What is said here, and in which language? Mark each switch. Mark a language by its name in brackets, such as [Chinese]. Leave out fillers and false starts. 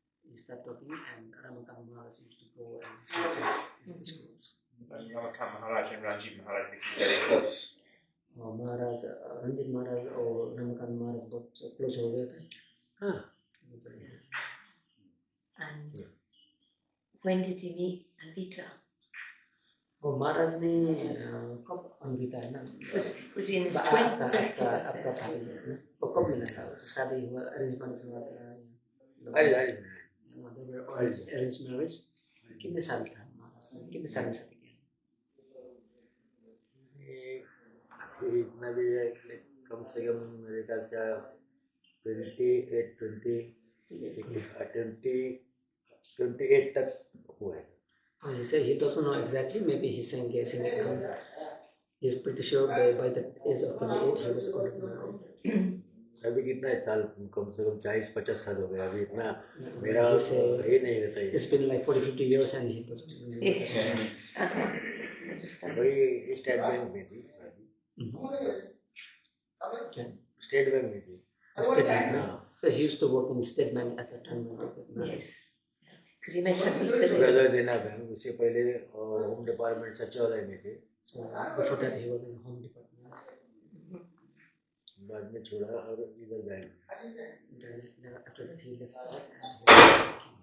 [English] he started talking, and Ramakant Maharaj used to go and listen to his discourse. Ramakant Maharaj and Ranjit Maharaj became very close. [Hindi] Maharaj, Ranjit Maharaj और Ramakant Maharaj बहुत close हो गए थे. हाँ. [English] And when did you meet Anvita? [Hindi] और महाराज ने कब अनविता है ना? [English] Was he in his 20s? [Hindi] आपका भाई है ना? वो कब मिला था? शादी हुआ, अरेंज मैरिज हुआ था? अरे [English] arranged marriage. [Hindi] कितने साल था महाराज? कितने साल में शादी किया? ये इतना भी है कि कम से कम मेरे ख्याल से 28 तक हुआ है। [English] He said he doesn't know exactly. Maybe he's saying guessing. He's pretty sure by the age of 28 he was already married. [Hindi] अभी कितना है साल, कम से कम 40-50 साल हो गए। अभी इतना मेरा [English] He said [Hindi] ये नहीं रहता है। [English] it's been like 40-50 years and he doesn't know. Yes. Understand. [Hindi] वही स्टेट बैंक में थी शादी। स्टेट बैंक में थी। [English] State Bank. [Hindi] हाँ, [English] So he used to work in State Bank at that time. when they got married. Yes. Because you mentioned Peter. [Hindi] गलत देना bank, उससे पहले होम डिपार्टमेंट सचिवालय में थे। [English] So before that he was in Home Department. [Hindi] बाद में छोड़ा और इधर bank. [English] Then after that he left that